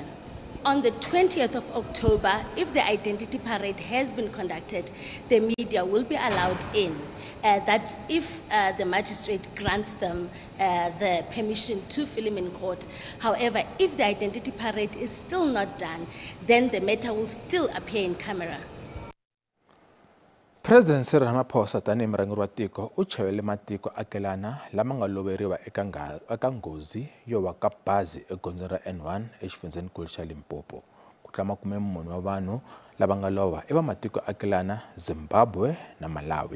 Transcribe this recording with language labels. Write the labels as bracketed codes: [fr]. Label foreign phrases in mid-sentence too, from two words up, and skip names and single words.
[en] On the 20th of October, if the identity parade has been conducted, the media will be allowed in. That's if the magistrate grants them the permission to film in court. However, if the identity parade is still not done, then the matter will still appear in camera. [ts] President Cyril Ramaphosa tani murhangeri wa tiko u chevele matiko akelana lama nga loveriwa eka nghozi yo wa ka bazi egondzweni ra N1 exifundzeninkulu xa Limpopo. Ku tlula 40 wa vanhu lava nga lova i va matiko akelana Zimbabwe na Malawi.